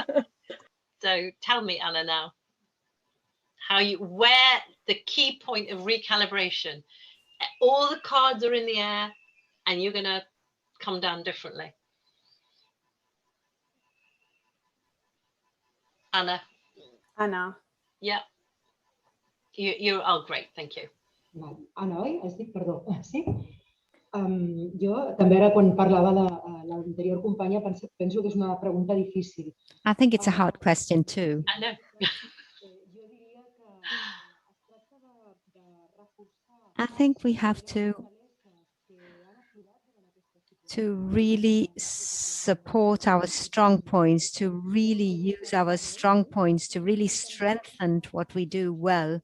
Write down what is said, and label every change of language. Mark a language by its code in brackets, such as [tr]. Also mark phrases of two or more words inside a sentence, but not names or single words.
[en] So tell me, Anna, now, where the key point of recalibration, all the cards are in the air and you're going to come down differently. Anna. Anna. Yeah. You're oh, great, thank you. [ca] Anna, oi? Has dit, perdó. Sí? Jo també ara quan parlava de l'anterior companya penso que és una pregunta difícil. [en] I think it's a hard question too. I know. I think we have to really support our strong points, to really use our strong points, to really strengthen what we do well.